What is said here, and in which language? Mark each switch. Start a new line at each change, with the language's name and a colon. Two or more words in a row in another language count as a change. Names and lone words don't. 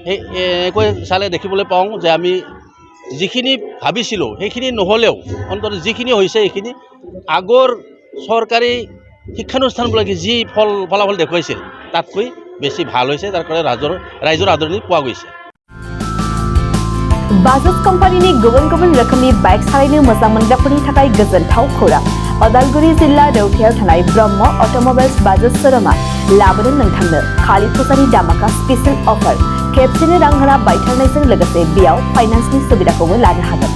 Assamese: এনেকৈ চালে দেখিবলৈ পাওঁ যে আমি যিখিনি ভাবিছিলোঁ সেইখিনি নহ'লেও অন্তত যিখিনি হৈছে সেইখিনি আগৰ চৰকাৰী শিক্ষানুষ্ঠানবিলাকে যি ফলাফল দেখুৱাইছিল তাতকৈ বেছি ভাল হৈছে। তাৰ কাৰণে ৰাইজৰ আদৰণি পোৱা গৈছে।
Bodo: बाजाज कम्पानीनि गुबुन गुबुन रोखोमनि बाइक सालायनो मोजां मोनग्राफोरनि थाखाय गोजोनथाव खौरां। अदालगुरि जिल्ला रौतायाव थानाय ब्रह्म अट'मबाइल्स बाजाज शोरूमा लाबोदों नोंथांनो कालि फुजानि दामाका
English: special offer.
Bodo: खेबसेनो रां होना बायथारनायजों लोगोसे बेयाव फाइनान्सनि सुबिदाखौबो लानो हागोन।